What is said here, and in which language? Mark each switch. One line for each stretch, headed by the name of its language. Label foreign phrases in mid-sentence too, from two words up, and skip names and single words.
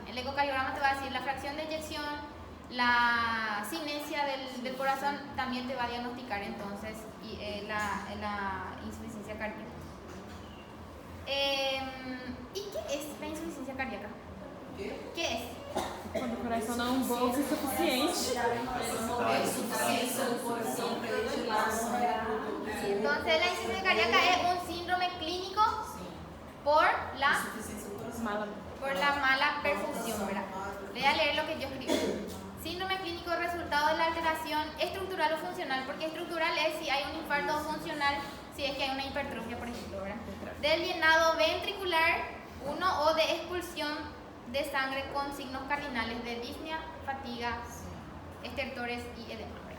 Spanish: El ecocardiograma te va a decir la fracción de eyección, la cinesia del corazón, también te va a diagnosticar entonces la insuficiencia cardíaca. ¿Y qué es la insuficiencia cardíaca? ¿Qué es?
Portuguese: Quando o coração não bomba o suficiente. É insuficiência do coração para ele lá.
Spanish: Entonces la insuficiencia cardíaca es un síndrome clínico por la
Portuguese: Insuficiência do coração.
Spanish: mala perfusión, ¿verdad? Voy a leer lo que yo escribí. Síndrome clínico resultado de la alteración estructural o funcional, porque estructural es si hay un infarto, o funcional si es que hay una hipertrofia, por ejemplo, ¿verdad? Del llenado ventricular, o de expulsión de sangre con signos cardinales de disnea, fatiga, estertores y edema, ¿verdad?